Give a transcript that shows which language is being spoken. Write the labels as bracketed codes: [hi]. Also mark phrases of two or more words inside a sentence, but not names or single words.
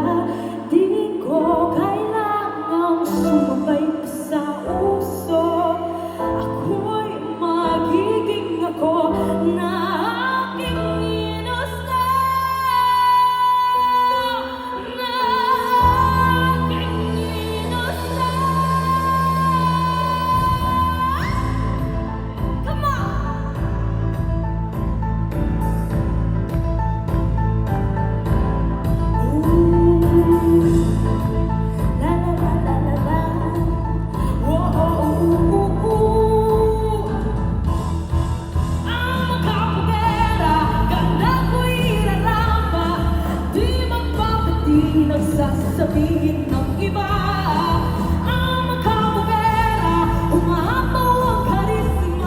[tl] Di ko kailangang sumabay pa sa uso. Ako'y magiging ako na aking ginusto, na aking ginusto. [en] Come on! La la la la la la. Oh, oh, oh, oh. [tl] Ang makapagera, ganda ko'y ilalamba. Di magpapatinag sasabihin ng iba. Ang makapagera, umapaw ang karisma.